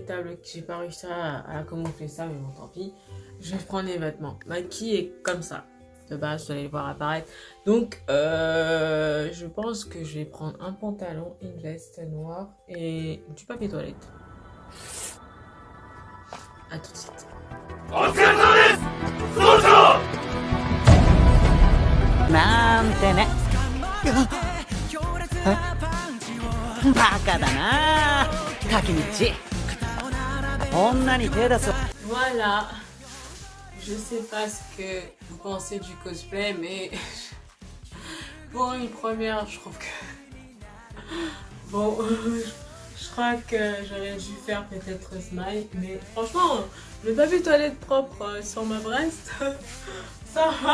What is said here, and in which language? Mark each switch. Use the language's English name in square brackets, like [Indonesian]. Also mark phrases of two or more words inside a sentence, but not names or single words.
[French] J'ai pas réussi à camoufler ça, mais bon, tant pis. je vais prendre les vêtements. Maki est comme ça. De base, vous allez le voir apparaître. Donc, je pense que je vais prendre un pantalon, une veste noire et du papier toilette. À tout de suite. [Japanese] なんてねバカだな滝道女に手出す [French] Voilà. Je sais pas ce que vous pensez du cosplay, mais pour une première, je trouve que... Bon, je crois que j'aurais dû faire peut-être smile, mais franchement, le papier toilette propre sur ma breast, ça va.